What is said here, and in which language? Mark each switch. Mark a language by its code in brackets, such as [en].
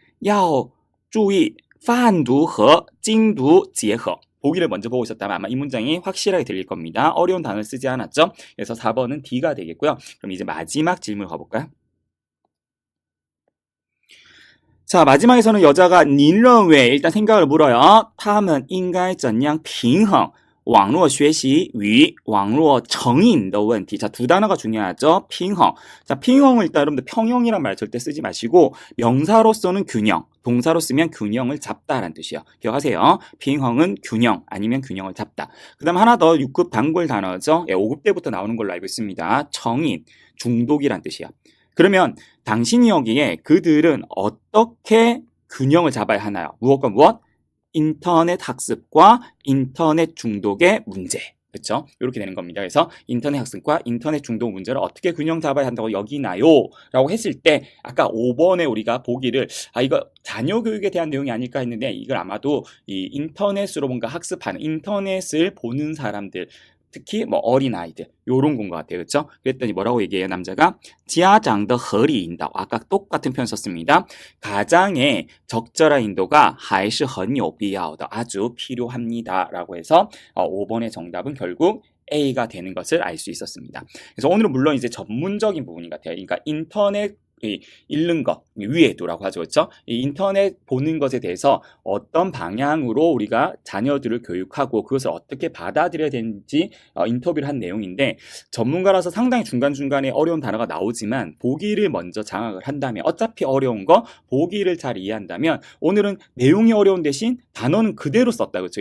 [zh] 要注意泛读和精读结合. [ko] 보기를 먼저 보고 있었다면 아마 이 문장이 확실하게 들릴 겁니다. 어려운 단어를 쓰지 않았죠? 그래서 4번은 D가 되겠고요. 그럼 이제 마지막 질문 가볼까요? 자, 마지막에서는 여자가 [zh] 您认为 [ko] 일단 생각을 물어요. [zh] 他们应该怎样平衡网络学习与网络成瘾的问题. [ko] 자, 두 단어가 중요하죠. 핑헝. 자, 핑헝을 일단 여러분들 평형이란 말 절대 쓰지 마시고 명사로서는 균형, 동사로 쓰면 균형을 잡다라는 뜻이에요. 기억하세요. 핑헝은 균형 아니면 균형을 잡다. 그 다음 하나 더 6급 단골 단어죠. 5급 때부터 나오는 걸로 알고 있습니다. 成瘾, 중독이란 뜻이에요. 그러면 당신이 여기에 그들은 어떻게 균형을 잡아야 하나요? 무엇과 무엇? 인터넷 학습과 인터넷 중독의 문제. 그렇죠? 이렇게 되는 겁니다. 그래서 인터넷 학습과 인터넷 중독 문제를 어떻게 균형 잡아야 한다고 여기나요? 라고 했을 때 아까 5번에 우리가 보기를 이거 자녀 교육에 대한 내용이 아닐까 했는데 이걸 아마도 이 인터넷으로 뭔가 학습하는 인터넷을 보는 사람들 특히 뭐 어린아이들 요런 건 것 같아요. 그렇죠? 그랬더니 뭐라고 얘기해요? 남자가 [zh] 家长的合理引导. [ko] 아까 똑같은 표현 썼습니다. 가장의 적절한 인도가 [zh] 还是很有必要的. [ko] 아주 필요합니다. 라고 해서 5번의 정답은 결국 A가 되는 것을 알 수 있었습니다. 그래서 오늘은 물론 이제 전문적인 부분인 것 같아요. 그러니까 인터넷 읽는 것, 위에도라고 하죠. 그렇죠? 이 인터넷 보는 것에 대해서 어떤 방향으로 우리가 자녀들을 교육하고 그것을 어떻게 받아들여야 되는지 인터뷰를 한 내용인데 전문가라서 상당히 중간중간에 어려운 단어가 나오지만 보기를 먼저 장악을 한다면 어차피 어려운 거 보기를 잘 이해한다면 오늘은 내용이 어려운 대신 단어는 그대로 썼다. 그렇죠?